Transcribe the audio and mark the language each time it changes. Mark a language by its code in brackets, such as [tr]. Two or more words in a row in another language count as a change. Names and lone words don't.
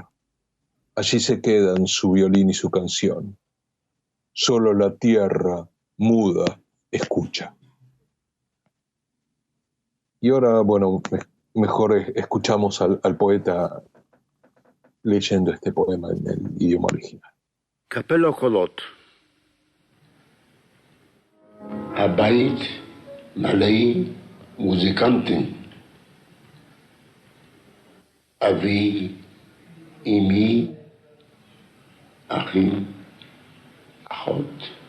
[es] Allí se quedan su violín y su canción. Solo la tierra muda escucha. Y ahora, bueno, mejor escuchamos al poeta leyendo este poema en el idioma original. [he] קפלו קולות. הבית מלא מוזיקנטים. אבי, אמי, אחים, אחות.